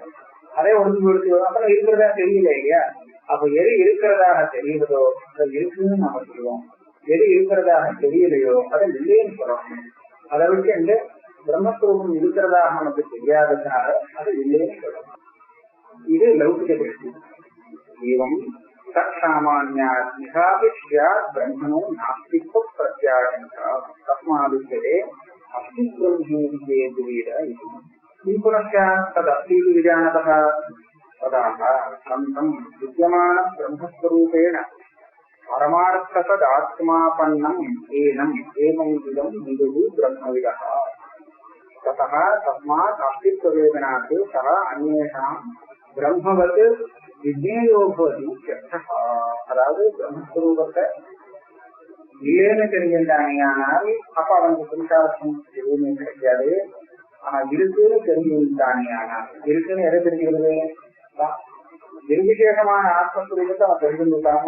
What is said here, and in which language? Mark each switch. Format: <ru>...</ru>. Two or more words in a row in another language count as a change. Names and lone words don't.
<ta>அதே ஒன்று அப்புறம் இருக்கிறதா தெரியல இல்லையா? அப்ப எது இருக்கிறதாக தெரியுறதோ அது இருக்குன்னு நாம சொல்லுவோம். எது இருக்கிறதாக தெரியலையோ அதை இல்லைன்னு சொல்லணும். அதை விட்டு எந்த பிரம்மஸ்வரூபம் இருக்கிறதாக நமக்கு தெரியாததுனால அது இல்லைன்னு சொல்லணும். இது லௌகிக திருஷ்டி.</ta> <sa>ஏவம் तत्सामान्यात्मिकापि स्यात् ब्रह्मणो नास्तित्व प्रत्याशंका तस्मादुच्यते अस्ति ब्रह्मेति चेत् वेद इति किं पुनश्च तदस्तीति विजानतः तदाह सन्तं विद्यमान ब्रह्मस्वरूपेण परमार्थतदात्मापन्नम् एनम् एवं विदं विदुः ब्रह्मविदः ततः तस्मात् अस्तित्ववेदनात् सः अन्येषां ब्रह्मवत् विज्ञेयो भवति इत्यर्थः.</sa> <ta>அதாவது பிரம்மஸ்வரூபத்தை இல்லைன்னு தெரிஞ்சிருந்தானேயானால் அப்ப அவனுக்கு புருஷார்த்தம் எதுவுமே கிடைக்காது. ஆனா இருக்குன்னு தெரிஞ்சுட்டானேயானால் இருக்குன்னு எதை தெரிஞ்சுக்கிறது? நிர்விசேஷமான ஆத்மஸ்வரூபத்தை அவன் தெரிஞ்சுட்டாங்க.</ta>